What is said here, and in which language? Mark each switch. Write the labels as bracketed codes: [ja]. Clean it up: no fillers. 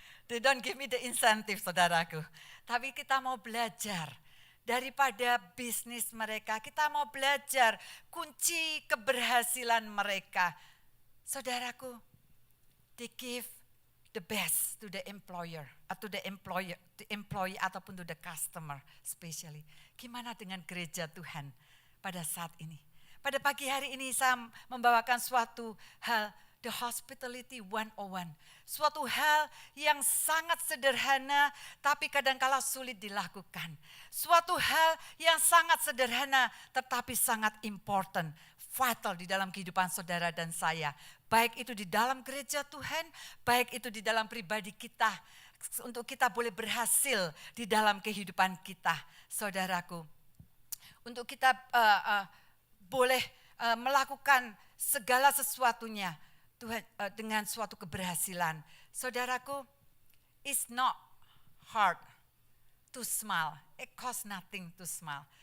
[en] They don't give me the incentive, saudaraku. [id] Tapi kita mau belajar daripada bisnis mereka. Kita mau belajar kunci keberhasilan mereka. [en] Saudaraku, they give the best to the employer, atau the employee ataupun to the customer especially. [id] Gimana dengan gereja Tuhan pada saat ini? Pada pagi hari ini saya membawakan suatu hal, [en] the hospitality 101. [id] Suatu hal yang sangat sederhana tapi kadangkala sulit dilakukan. Suatu hal yang sangat sederhana tetapi sangat important, vital di dalam kehidupan saudara dan saya. Baik itu di dalam gereja Tuhan, baik itu di dalam pribadi kita. Untuk kita boleh berhasil di dalam kehidupan kita, saudaraku. Untuk kita boleh melakukan segala sesuatunya Tuhan, dengan suatu keberhasilan. [en] Saudaraku, it's not hard to smile. It costs nothing to smile.